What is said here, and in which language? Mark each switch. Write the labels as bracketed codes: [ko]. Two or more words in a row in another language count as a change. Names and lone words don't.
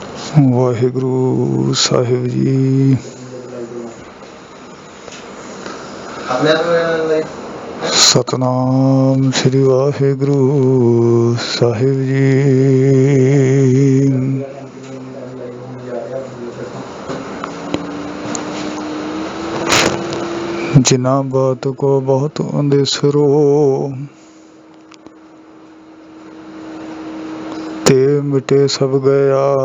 [pa] ਵਾਹਿਗੁਰੂ ਸਾਹਿਬ ਜੀ। ਸਤਨਾਮ ਸ੍ਰੀ ਵਾਹਿਗੁਰੂ ਸਾਹਿਬ ਜੀ। ਜਿਨਾ ਬਾਤ ਕੋ ਬਹੁਤ ਅੰਦੇਸਰੋ ਤੇ ਮਿਟੇ ਸਭ ਗਇਆ।